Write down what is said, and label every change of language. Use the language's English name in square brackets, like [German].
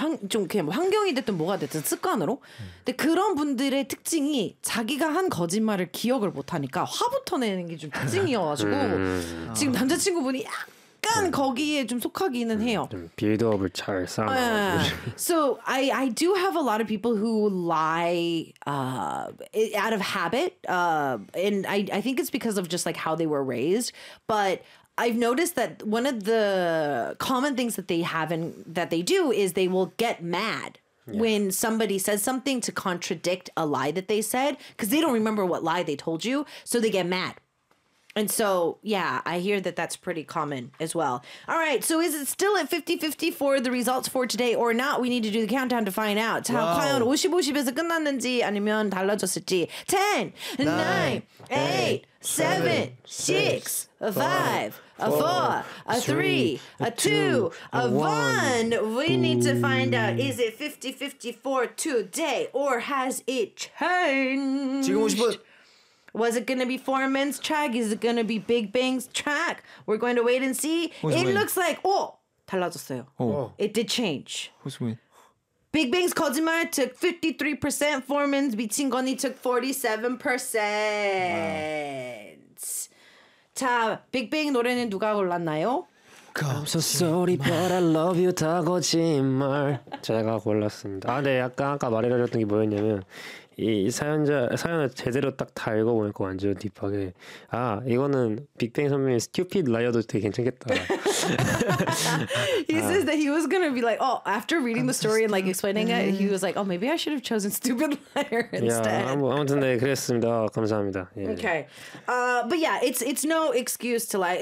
[Korean] 좀 그냥 환경이 됐든 뭐가 됐든 습관으로. 근데 그런 분들의 특징이 자기가 한 거짓말을 기억을 못하니까 화부터 내는 게 좀 특징이어가지고 지금 남자친구분이 약간 거기에 좀 속하기는 해요. 좀 빌드업을 잘 쌓아놓고. [English] So I do have a lot of people who lie out of habit, and I think it's because of just like how they were raised, but I've noticed that one of the common things that they have and that they do is they will get mad when somebody says something to contradict a lie that they said because they don't remember what lie they told you. So they get mad. And so, yeah, I hear that that's pretty common as well. All right. So is it still at 50-50 for the results for today or not? We need to do the countdown to find out. Wow. [Korean] 자, 과연 50-50에서 끝났는지 아니면 달라졌을지. [English] 10, 9, 8, 7, 6, 5, 4, 3, 2, 1. We need to find out, is it 50-50 for today or has it changed? [Korean] 지금 50분. [English] Was it going to be Foreman's track? Is it going to be Big Bang's track? We're going to wait and see. Who's Looks like, [Korean] 달라졌어요. [English] It did change. Who's win? Big Bang's 거짓말 took 53%. Foreman's 미친 건이 took 47%. Wow. [Korean] 자, Big Bang 노래는 누가 골랐나요? [English] I'm so sorry, but I love you [Korean] 다 거짓말. 제가 골랐습니다. 아, 네, 약간 아까 말해드렸던 게 뭐였냐면 이 사연을 제대로 딱 다 읽어보니까 완전 딥하게 아 이거는 빅뱅 선배님 스튜피드 라이어도 되게 괜찮겠다. [English] He says that he was gonna be like, oh, after reading the story and like explaining it, he was like, oh, maybe I should have chosen stupid liar instead. Yeah, [Korean] 아무튼 네 그랬습니다. 감사합니다. [English] Okay, but yeah, it's no excuse to lie.